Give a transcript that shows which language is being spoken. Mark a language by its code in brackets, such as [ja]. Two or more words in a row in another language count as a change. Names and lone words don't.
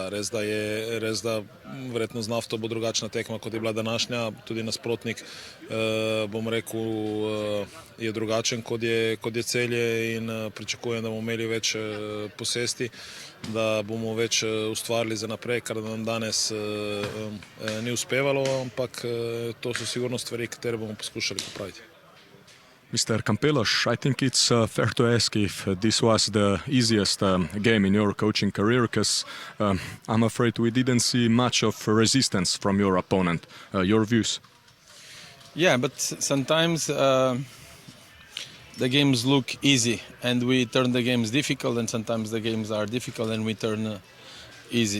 [sl] Res da verjetno z Nafto bo drugačna tekma, kot je bila današnja, tudi nasprotnik, bom rekel, je drugačen, kot je Celje, in pričakujem, da bomo imeli več posesti, da bomo več ustvarili za naprej, kar nam danes ni uspevalo, ampak to so sigurno stvari, katere bomo poskušali popraviti. [en] Mr. Campelos, I think it's fair to ask if this was the easiest game in your coaching career, because I'm afraid we didn't see much of resistance from your opponent. Your views? Yeah, but sometimes the games look easy and we turn the games difficult, and sometimes the games are difficult and we turn easy.